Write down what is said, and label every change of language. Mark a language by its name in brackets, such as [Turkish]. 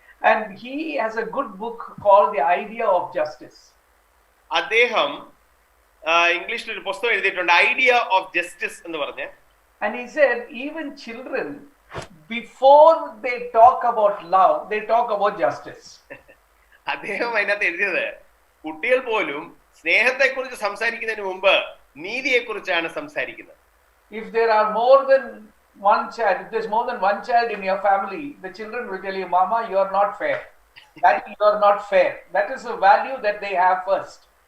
[English] And he has a good book called The Idea of Justice. [Malayalam] അദ്ദേഹം ഇംഗ്ലീഷിൽ ഒരു പുസ്തകം എഴുതിയിട്ടുണ്ട്, ഐഡിയ ഓഫ് ജസ്റ്റിസ് എന്ന് പറഞ്ഞ്. [English] And he said even children, before they talk about love, they talk about justice. [Malayalam] അദ്ദേഹം അതിനകത്ത് എഴുതിയത്, കുട്ടികൾ പോലും സ്നേഹത്തെക്കുറിച്ച് സംസാരിക്കുന്നതിന് മുമ്പ് നീതിയെക്കുറിച്ചാണ് സംസാരിക്കുന്നത്. [English] If there are more than one child, if there's more than one child in your family, the children will tell you, Mama, you are not fair. Daddy, you are not fair. That is a value that they have first.